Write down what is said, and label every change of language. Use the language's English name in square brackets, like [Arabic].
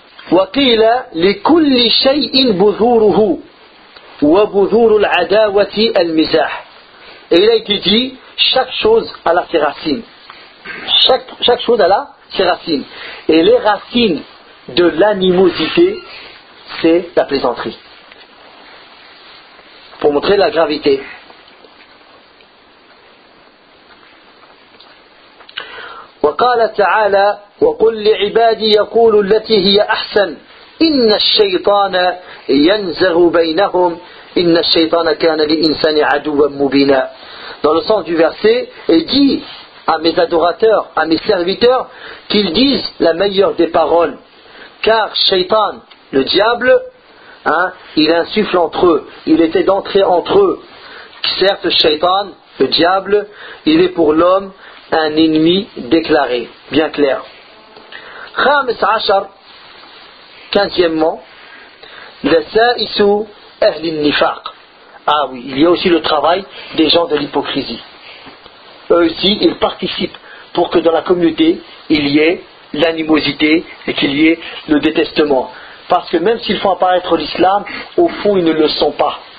[Arabic] وقيل لكل شيء بذوره وبذور العداوة المزاح. [French] Et il a été dit, chaque chose a la ses racines. Chaque chose a la ses racines. Et les racines de l'animosité, c'est la plaisanterie. Pour montrer la gravité. [Arabic] وقال تعالى وقل لعبادي يقولوا التي هي أحسن إن الشيطان ينزغ بينهم إن الشيطان كان للإنسان عدوا مبينا. [French] Dans le sens du verset, il dit à mes adorateurs, à mes serviteurs, qu'ils disent la meilleure des paroles, car Shaitan, le diable, il insuffle entre eux, il était d'entrée entre eux. Certes, Shaitan, le diable, il est pour l'homme un ennemi déclaré, bien clair. [Arabic] خامس عشر [French] quinzièmement [Arabic] لسائس أهل النفاق. [French] Ah oui, il y a aussi le travail des gens de l'hypocrisie. Eux aussi, ils participent pour que dans la communauté, il y ait l'animosité et qu'il y ait le détestement. Parce que même s'ils font apparaître l'islam, au fond, ils ne le sont pas.